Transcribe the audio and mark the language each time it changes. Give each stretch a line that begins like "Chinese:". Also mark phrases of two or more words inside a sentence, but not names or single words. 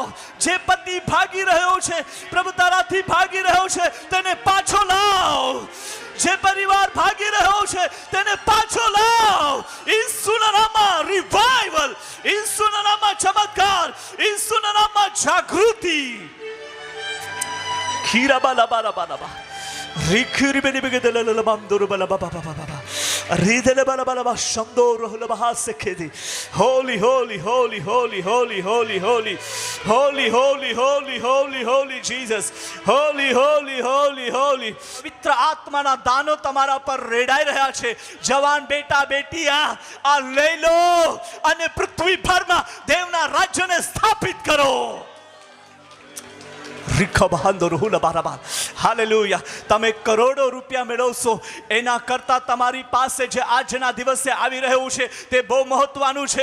Gujarati: જે પતિ ભાગી રહ્યો છે પ્રભુ તારાથી ભાગી રહ્યો છે તેને પાછો લાવ. જે પરિવાર ભાગી રહ્યો છે તેને પાછો લાવ. ઈસુના નામમાં રિવાઇવલ, ઈસુના નામમાં ચમત્કાર, ઈસુના નામમાં જાગૃતિ. Kira bala bala bala ba. Rikiri beni begedele le banduru bala ba ba ba ba ba. Ridele bala bala ba shandoro le baha sekedi.
English: Holy, holy, holy, holy, holy, holy, holy, holy, holy, holy, holy, holy Jesus. Holy, holy, holy, holy.
Gujarati: પવિત્ર આત્માના દાનો તમારા પર રેડાઈ રહ્યા છે. જવાન બેટા બેટીયા આ લઈ લો અને પૃથ્વી પરમાં દેવના રાજ્યને સ્થાપિત કરો. હાલેલુયા. તમે કરોડો રૂપિયા મેળવશો એના કરતા તમારી પાસે જે આજના દિવસે આવી રહ્યું છે તે બહુ મહત્વનું છે.